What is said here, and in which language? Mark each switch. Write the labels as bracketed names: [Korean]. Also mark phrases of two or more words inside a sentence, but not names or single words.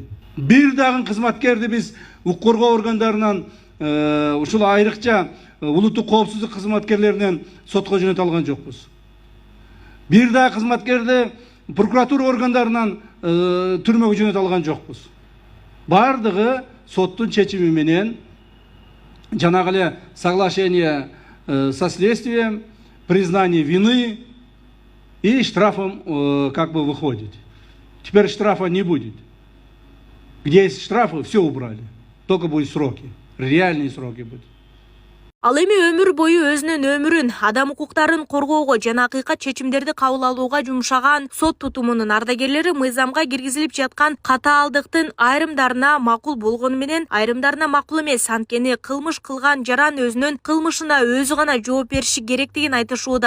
[Kyrgyz] Бир дагы кызматкерди биз укук коргоо органдарынан ушул айрыкча улуттук коопсуздук кызматкерлеринен сотко жөнөтө алган жокпуз. Бир да кызматкерди прокуратура органдарынан түрмөгө жөнөтө алган жокпуз. Бардыгы соттун чечими менен жанагы эле [Russian] соглашение со следствием, признание вины и штрафом как бы выходит. Теперь штрафа не будет. Где есть штрафы, все убрали. Только будут сроки, реальные сроки будут. [Kyrgyz] Ал эми өмүр бою өзүнүн өмүрүн, адам укуктарын коргоого жана акыйкат чечимдерди кабыл алууга жумшаган сот тутумунун ардагерлери мыйзамга киргизилип жаткан катаалдыктын айрымдарына макул болгону менен айрымдарына макул эмес, анткени кылмыш кылган жаран өзүнүн кылмышына өзү гана жооп бериши керектигин айтышууда.